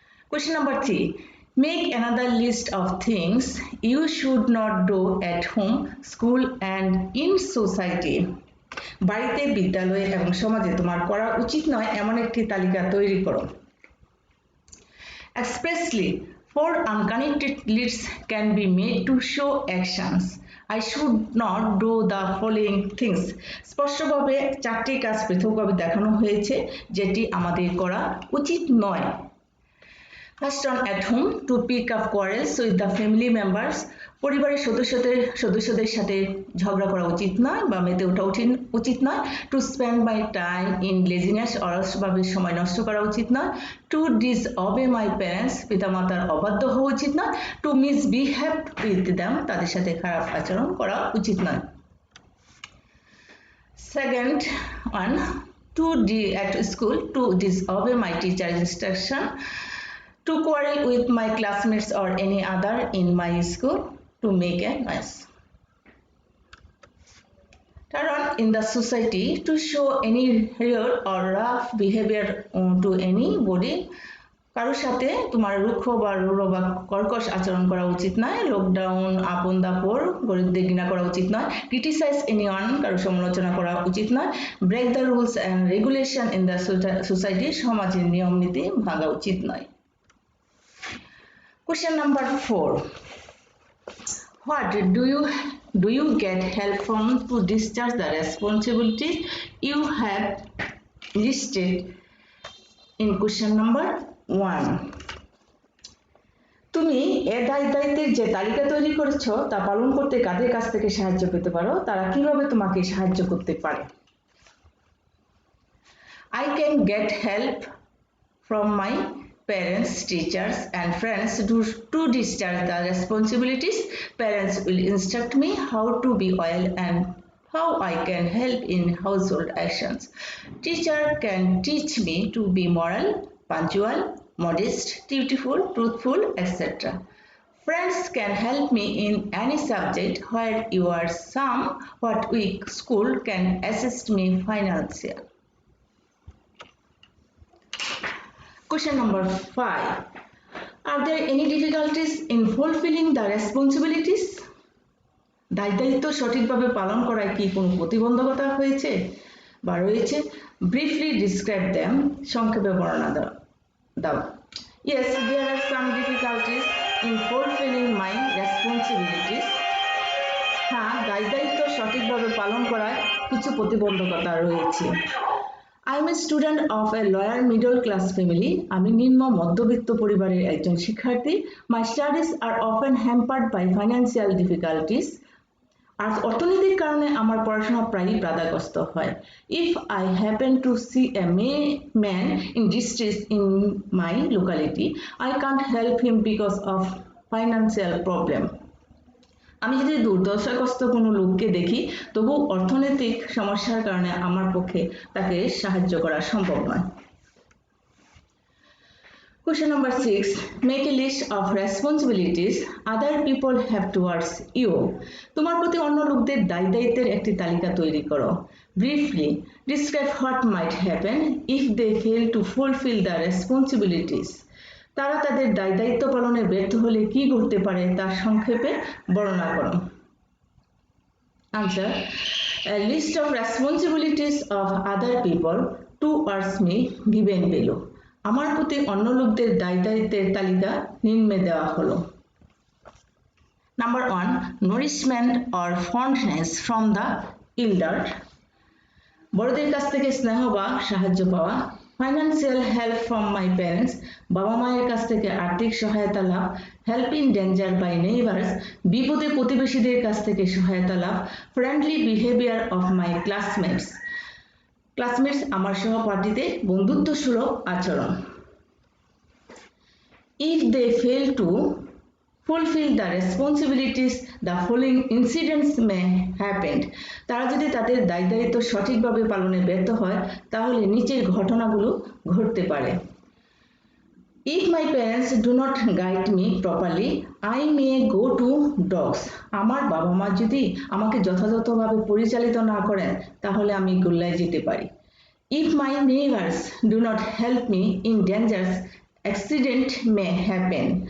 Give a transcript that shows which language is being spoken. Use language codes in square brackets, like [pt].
[en] Question number 3, make another list of things you should not do at home, school and in society. [bn] বাড়িতে, বিদ্যালয়ে এবং সমাজে তোমার করা উচিত নয় এমন একটি তালিকা তৈরি করো। [en] Expressly, 4 unconnected lists can be made to show actions. I should not do the following things. [bn] স্পষ্টভাবে 4টি কাজ পৃথকভাবে দেখানো হয়েছে যেটি আমাদের করা উচিত নয়। [en] First one, at home, to pick up quarrels with the family members, [bn] পরিবারের সদস্যদের সাথে ঝগড়া করা উচিত নয় বা মেতে ওঠা উচিত নয়। [en] to spend my time in laziness, [bn] অলসভাবে সময় নষ্ট করা উচিত নয়। [en] to disobey my parents, [bn] পিতামাতার অবাধ্য হওয়া উচিত নয়। [en] to misbehave with them, [bn] তাদের সাথে খারাপ আচরণ করা উচিত নয়। [en] Second one, at school, to disobey my teacher's instruction, to quarrel with my classmates or any other in my school, to make a noise. Third one, in the society to show any rude or rough behavior to anybody. [bn] কারোর সাথে তোমার রুক্ষ বা রূঢ় বা কর্কশ আচরণ করা উচিত নয়। [en] lockdown, আপন দাপর, [bn] গরিবদের ঘৃণা করা উচিত নয়। [en] criticize anyone, [bn] কারো সমালোচনা করা উচিত নয়। [en] break the rules and regulation in the society, [bn] সমাজের নিয়ম নীতি ভাঙা উচিত নয়। [en] Question number 4. What do you get help from to discharge the responsibilities you have listed in question number 1? [bn] তুমি এ দায়িত্বের যে তালিকা তৈরি করেছো তা পালন করতে কাদের কাছ থেকে সাহায্য পেতে পারো, তারা কিভাবে তোমাকে সাহায্য করতে পারে? [en] I can get help from my parents, teachers and friends to discharge the responsibilities. Parents will instruct me how to be well and how I can help in household actions. Teacher can teach me to be moral, punctual, modest, dutiful, truthful, etc. Friends can help me in any subject where you are somewhat weak. School can assist me financially. Question number 5. Are there any difficulties in fulfilling the responsibilities? [bn] দায়িত্ব সঠিকভাবে পালন করায় কি কোনো প্রতিবন্ধকতা হয়েছে বা রয়েছে? [en] Briefly describe them, [bn] সংক্ষেপে বর্ণনা দাও। [en] Yes, there are some difficulties in fulfilling my responsibilities. [bn] হ্যাঁ, দায়িত্ব সঠিকভাবে পালন করায় কিছু প্রতিবন্ধকতা রয়েছে। [en] I am a student of a lower middle class family. [bn] আমি নিম্ন মধ্যবিত্ত পরিবারের একজন শিক্ষার্থী। [en] My studies are often hampered by financial difficulties. [bn] আর অর্থনৈতিক কারণে আমার পড়াশোনা প্রায়ই বাধাগ্রস্ত হয়। [en] If I happen to see a man in distress in my locality, I can't help him because of financial problem. [bn] আমি যদি দুর্দশাগ্রস্ত কোনো লোককে দেখি, তবু অর্থনৈতিক সমস্যার কারণে আমার পক্ষে তাকে সাহায্য করা সম্ভব নয়। [en] Question number 6. Make a list of responsibilities other people have towards you. [bn] তোমার প্রতি অন্য লোকদের দায়িত্বের একটি তালিকা তৈরি করো। [en] Briefly describe what might happen if they fail to fulfill the responsibilities. [bn] তারা তাদের দায়িত্ব পালনে ব্যর্থ হলে কি ঘটতে পারে তা সংক্ষেপে বর্ণনা করো। [en] Answer. A list of responsibilities of other people towards me given below. [bn] আমার প্রতি অন্য লোকদের দায়িত্বের তালিকা নিম্নে দেওয়া হলো। [en] Number 1. Nourishment or fondness from the elder. [bn] বড়দের কাছ থেকে স্নেহ বা সাহায্য পাওয়া। [en] Financial help from my parents. [bn] বাবা মায়ের কাছ থেকে আর্থিক সহায়তা লাভ। [en] Help in danger by neighbors. [bn] বিপদে প্রতিবেশীদের কাছ থেকে সহায়তা লাভ। [en] Friendly behavior of my classmates. [bn] Classmates আমার সহপাঠীদের বন্ধুত্বসুলভ আচরণ। [en] If they fail to fulfill the responsibilities, the following incidents may happen. [bn] তারা যদি তাদের দায়িত্ব সঠিকভাবে পালনে ব্যর্থ হয়, তাহলে নিচের ঘটনাগুলো ঘটতে পারে। [en] If my parents do not guide me properly, I may go to dogs. [bn] আমার বাবা মা যদি আমাকে যথাযথভাবে পরিচালিত না করেন, তাহলে আমি গোল্লায় যেতে পারি। [en] If my neighbors do not help me in dangers, accident may happen.